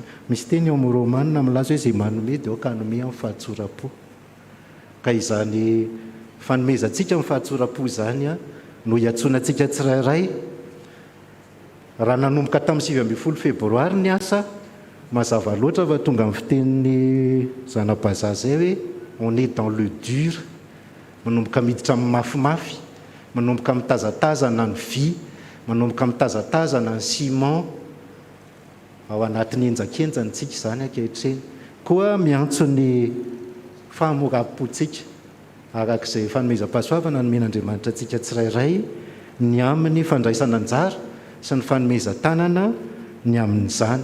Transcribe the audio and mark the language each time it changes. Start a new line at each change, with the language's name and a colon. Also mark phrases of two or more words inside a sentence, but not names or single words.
Malagasy: Misy teny eo amin'ny Romanina milaza hoe izay manome dia aoka hanome amin'ny fahatsoram-po. Ka izany fanomezantsika amin'ny fahatsoram-po izany no hiantsonantsika tsirairay. Raha nanomboka tamin'ny 7 febroary ny asa, mazava loatra fa tonga amin'ny fitenin'ny zana-bazaha zay hoe
French: on est dans le dur,
Malagasy: manomboka miditra amin'ny mafimafy, manomboka mitazatazana ny vy, manomboka mitazatazana ny ciment ao anatin'ny enjakenjantsika izany ankehitriny. Koa miantso ny fahamoram-pontsika arak'izay fanomezam-pahasoavana nomen'Andriamanitra antsika tsirairay ny amin'ny fandraisana anjara sy ny fanomezan-tanana ny amin'izany.